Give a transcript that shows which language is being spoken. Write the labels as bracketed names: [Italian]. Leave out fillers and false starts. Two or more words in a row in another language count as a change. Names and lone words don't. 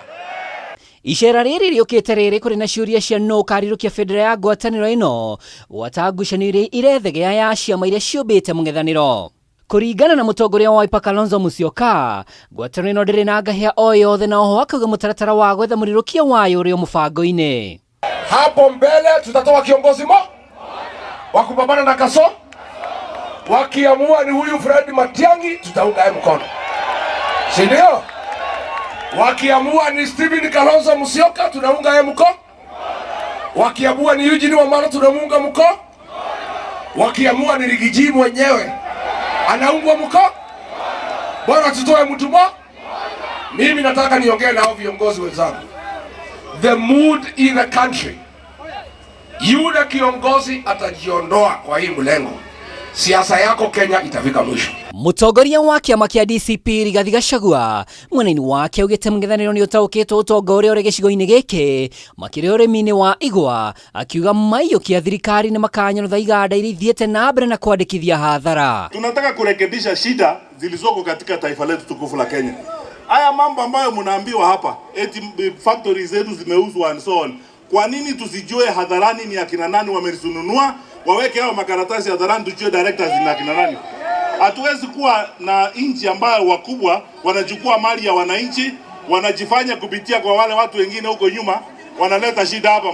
[Kikuyu] Icera rĩrĩ rĩũkĩte rĩrĩ kũrĩ na ciũria cia no karirũkia federa ya ngwatanĩro ĩno gwata ngucanio iria irethegea ya ciama iria ciũmbĩte mũng'ethanĩro. Kũringana na mũtongoria wa Wiper Kalonzo Musyoka, ngwatanĩro ĩno ndĩrĩ na ngahĩha o yothe na oho akauga mũtaratara wa gwetha mũrirũkia wayo ũrĩ o mũbango-inĩ. [Swahili] Hapo mbele tutatoa kiongozi wa kupambana na kaso. Wakiamua ni huyu Fred Matiang'i, tutaunga mkono. Si ndio? Wakiamua ni Stephen Kalonzo Musyoka, tunaunga mkono. Wakiamua ni Eugene Wamalwa, tunamunga mkono. Wakiamua ni Rigiji mwenyewe, anaungwa mkono. Bwana tutoe mtu mmoja. Mimi nataka niongee na hao viongozi wenzangu. [English] The mood in the country. [Swahili] Yule kiongozi atajiondoa kwa hii mlengo, siasa yako Kenya itafika mwisho. [Kikuyu] Mũtongoria wa kĩama kĩa DCP Rigathi Gachagua mwena-inĩ wake augĩte mũng'ethanĩro nĩ ũtaũkĩtwo ũtonga ũrĩa ũrĩ gĩcigo-inĩ gĩkĩ makĩria ũrĩmi-inĩ wa igwa, akiuga maiyũkia thirikari nĩ makanyarutha iganda iria ithiĩte na mbere na kwandĩkithia hathara. [Swahili] Tunataka kurekebisha shida zilizoko katika taifa letu tukufu la Kenya. Haya mambo ambayo mnaambiwa hapa eti factories zetu zimeuzwa [English] and so on. [Swahili] Kwa nini tusijue hadharani ni akina nani wamezinunua, waweke hao makaratasi hadharani tujue directors ni akina nani? Hatuwezi kuwa na nchi ambayo wakubwa wanachukua mali ya wananchi, wanajifanya kupitia kwa wale watu wengine huko nyuma, wanaleta shida hapa.